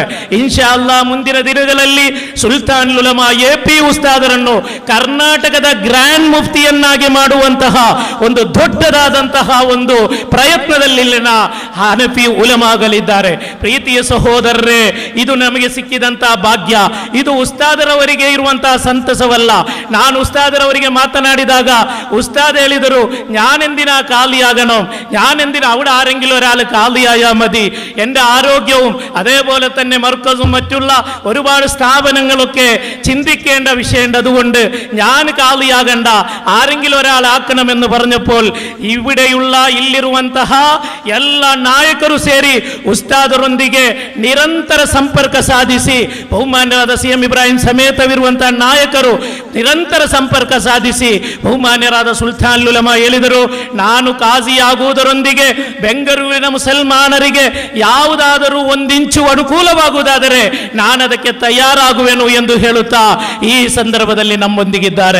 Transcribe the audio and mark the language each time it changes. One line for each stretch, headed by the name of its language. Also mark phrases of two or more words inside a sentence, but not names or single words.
Arabic: إن شاء الله
Kannada: ಮುಂದಿನ ದಿನಗಳಲ್ಲಿ ಸುಲ್ತಾನ್ ಉಲಮಾ ಎಪಿ ಉಸ್ತಾದರನ್ನು ಕರ್ನಾಟಕದ ಗ್ರ್ಯಾಂಡ್ ಮುಫ್ತಿಯನ್ನಾಗಿ ಮಾಡುವಂತಹ ಒಂದು ದೊಡ್ಡದಾದಂತಹ ಒಂದು ಪ್ರಯತ್ನದಲ್ಲಿ ಇಲ್ಲಿನ ಹನಫಿ ಉಲಮಾಗಳಿದ್ದಾರೆ. ಪ್ರೀತಿಯ ಸಹೋದರರೇ, ಇದು ನಮಗೆ ಸಿಕ್ಕಿದಂತಹ ಭಾಗ್ಯ. ಇದು ಉಸ್ತಾದರವರಿಗೆ ಇರುವಂತಹ ಸಂತಸವಲ್ಲ. ನಾನು ಉಸ್ತಾದರವರಿಗೆ ಮಾತನಾಡಿದಾಗ ഉസ്താദ് ಹೇಳಿದರು,
Malayalam: ഞാനെന്തിനാ കാലിയാകണം, ഞാനെന്തിനാ അവിടെ ആരെങ്കിലും ഒരാൾ കാലിയായാൽ മതി, എൻ്റെ ആരോഗ്യവും അതേപോലെ തന്നെ മർക്കസും മറ്റുള്ള ഒരുപാട് സ്ഥാപനങ്ങളൊക്കെ ചിന്തിക്കേണ്ട വിഷയമുണ്ട്, അതുകൊണ്ട് ഞാൻ കാലിയാകണ്ട, ആരെങ്കിലും ഒരാൾ ആക്കണമെന്ന് പറഞ്ഞപ്പോൾ
Kannada: ಇಲ್ಲಿರುವಂತಹ ಎಲ್ಲ ನಾಯಕರು ಸೇರಿ ಉಸ್ತಾದರೊಂದಿಗೆ ನಿರಂತರ ಸಂಪರ್ಕ ಸಾಧಿಸಿ, ಬಹುಮಾನ್ಯರಾದ CM ಇಬ್ರಾಹಿಂ ಸಮೇತವಿರುವಂತಹ ನಾಯಕರು ನಿರಂತರ ಸಂಪರ್ಕ ಸಾಧಿಸಿ ಬಹುಮಾನ್ಯರಾದ ಸುಲ್ತಾನ್ ಉಲಮಾ ಹೇಳಿದರು, ನಾನು ಕಾಜಿಯಾಗುವುದರೊಂದಿಗೆ ಬೆಂಗಳೂರಿನ ಮುಸಲ್ಮಾನರಿಗೆ ಯಾವುದಾದರೂ ಒಂದಿಂಚು ಅನುಕೂಲವಾಗುವುದಾದರೆ ನಾನು ಅದಕ್ಕೆ ತಯಾರಾಗುವೆನು ಎಂದು ಹೇಳುತ್ತಾ ಈ ಸಂದರ್ಭದಲ್ಲಿ ನಮ್ಮೊಂದಿಗಿದ್ದಾರೆ.